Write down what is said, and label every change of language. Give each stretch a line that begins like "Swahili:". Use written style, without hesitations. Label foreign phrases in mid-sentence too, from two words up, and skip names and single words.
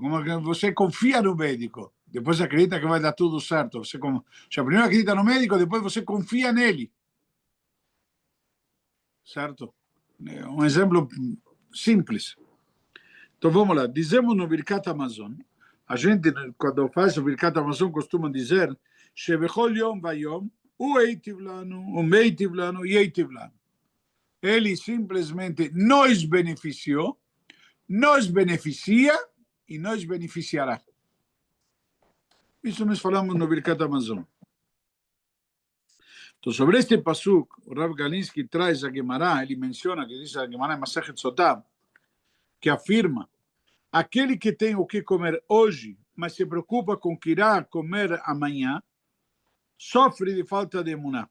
Portuguese: Como que você confia no médico, depois acredita que vai dar tudo certo. Você primeiro acredita no médico, depois você confia nele, certo? É um exemplo simples. Então vamos lá, dizemos no Birkat Amazon, a gente quando faz o Birkat Amazon costuma dizer
Hebrew: שבכל יום ויום הוא היטיב לנו, הוא מיטיב לנו, ייטיב לנו.
Portuguese: Ele simplesmente nos beneficiou, nos beneficia e nos beneficiará. Isso nós falamos no Birkat Amazon. Então, sobre este pasuk, o Rav Galinsky traz a Gemara, ele menciona, que diz a Gemara em Masechet Sotah, que afirma, aquele que tem o que comer hoje, mas se preocupa com o que irá comer amanhã, sofre de falta de emuná.